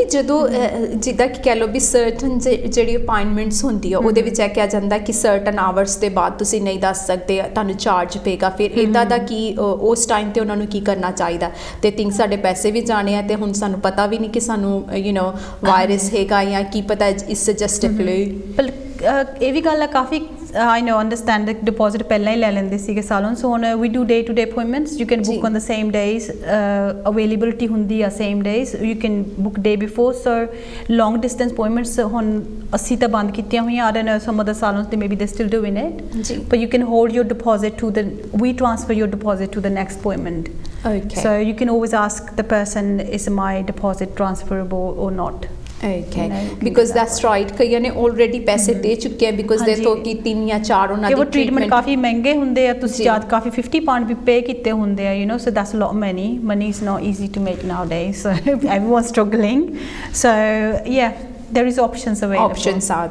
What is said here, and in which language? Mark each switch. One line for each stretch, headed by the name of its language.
Punjabi: ਕਿ ਜਦੋਂ ਜਿੱਦਾਂ ਕਿ ਕਹਿ ਲਓ ਵੀ ਸਰਟਨ ਜਿਹੜੀ ਅਪਾਇੰਟਮੈਂਟਸ ਹੁੰਦੀ ਆ ਉਹਦੇ ਵਿੱਚ ਇਹ ਕਿਹਾ ਜਾਂਦਾ ਕਿ ਸਰਟਨ ਆਵਰਸ ਦੇ ਬਾਅਦ ਤੁਸੀਂ ਨਹੀਂ ਦੱਸ ਸਕਦੇ ਤੁਹਾਨੂੰ ਚਾਰਜ ਪਏਗਾ ਫਿਰ ਇੱਦਾਂ ਦਾ ਕੀ ਉਸ ਟਾਈਮ ਤੇ ਉਹਨਾਂ ਨੂੰ ਕੀ ਕਰਨਾ ਚਾਹੀਦਾ ਤੇ ਥਿੰਕ ਸਾਡੇ ਪੈਸੇ ਵੀ ਜਾਣੇ ਆ ਤੇ ਹੁਣ ਸਾਨੂੰ ਪਤਾ ਵੀ ਨਹੀਂ ਕਿ ਸਾਨੂੰ ਯੂ ਨੋ ਵਾਇਰਸ ਹੈਗਾ ਜਾਂ ਕੀ ਪਤਾ ਇਸ ਜਸਟ ਫਲੂ
English: ਇਹ ਵੀ ਗੱਲ ਆ ਕਾਫੀ I know understand the deposit
Punjabi: ਪਹਿਲਾਂ ਹੀ ਲੈ ਲੈਂਦੇ ਸੀਗੇ ਸਾਲੋਂ ਸੋ ਹੁਣ
English: we do day to day appointments you can book on the same days availability
Punjabi: ਹੁੰਦੀ ਆ
English: same days you can book day before so long distance appointments
Punjabi: ਹੁਣ ਅਸੀਂ ਤਾਂ ਬੰਦ ਕੀਤੀਆਂ ਹੋਈਆਂ
English: I don't know some other salons they maybe they're still doing it but you can hold your deposit to the we transfer your deposit to the next appointment so you can always ask the person is my deposit transferable or not okay because that's right
Punjabi: ਕਈਆਂ ਨੇ already ਪੈਸੇ ਦੇ ਚੁੱਕੇ ਆ because ਦੇ ਤੋਂ ਕਿ 3 ਜਾਂ 4 ਉਹਨਾਂ ਦੀ ਟ੍ਰੀਟਮੈਂਟ ਕਾਫੀ ਮਹਿੰਗੇ ਹੁੰਦੇ ਆ ਤੁਸੀਂ ਜਦ ਕਾਫੀ 50 ਪਾਉਂਡ ਵੀ ਪੇ ਕੀਤੇ ਹੁੰਦੇ ਆ you know so that's lot
English: money is not easy to make nowadays so everyone's struggling so yeah there is options are